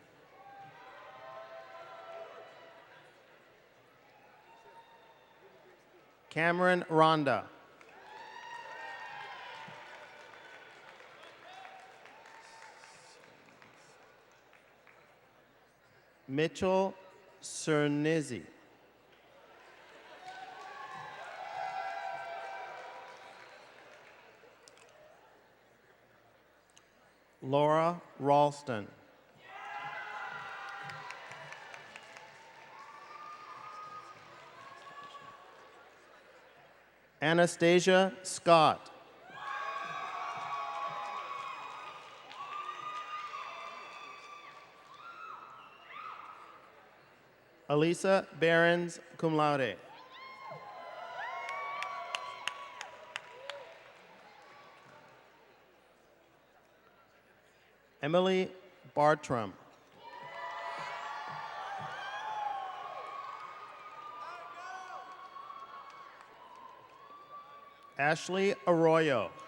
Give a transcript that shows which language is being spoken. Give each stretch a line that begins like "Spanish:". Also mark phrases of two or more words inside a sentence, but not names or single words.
English: Cameron Ronda. Mitchell Cernizzi. Laura Ralston. Anastasia Scott. Elisa Behrens,
Latin: cum laude.
English: Emily Bartram. Ashley Arroyo.